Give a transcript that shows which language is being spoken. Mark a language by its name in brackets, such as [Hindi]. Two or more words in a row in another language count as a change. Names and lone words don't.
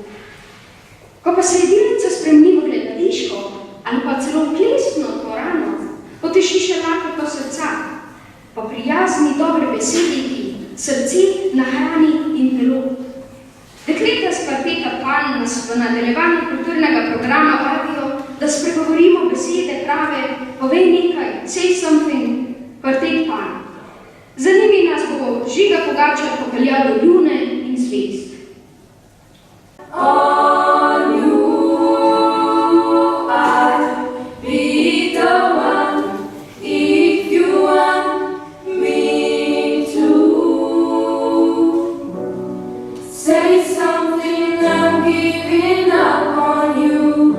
[Slovenian] Ko pa se jedilnica spremeni v gledališko ali pa celo v plesno dvorano, poteši še lahko srca, pa prijazni dobre besedi, srce nahrani in telo. Dekleta s kvarteta Pan nas v nadaljevanju kulturnega programa vabijo, da spregovorimo besede prave, povej nekaj, [English] say something, [Slovenian] kvartet Pan. Za njimi nas bo Žiga Pogačar popeljal do Ljune in zvezd. [English] On you I'll be the one if you want me to. Say something, I'm giving up on you.